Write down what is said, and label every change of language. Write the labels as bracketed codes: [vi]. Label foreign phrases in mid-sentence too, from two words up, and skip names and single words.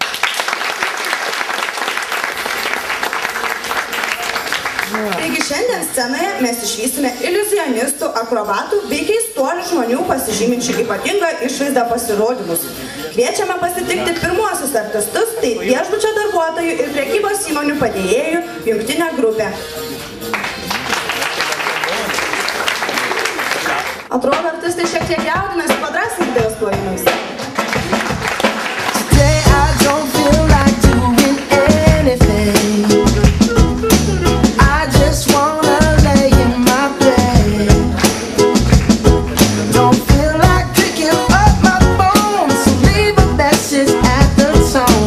[lt] Taigi šiandien scenoje mes išvysime iliuzionistų, akrobatų bei keistuolių žmonių pasižyminčių ypatingą išvaizdą pasirodymus. Kviečiame pasitikti pirmuosius artistus, tai viešbučio darbuotojų ir prekybos įmonių padėjėjų jungtinė grupė. Atrodo, artistai šiek tiek jaudinasi, padrasinkite juos plojimais. [en] Today I don't feel like doing anything. I just wanna lay in my bed. Don't feel like picking up my phone, so leave a message at the time.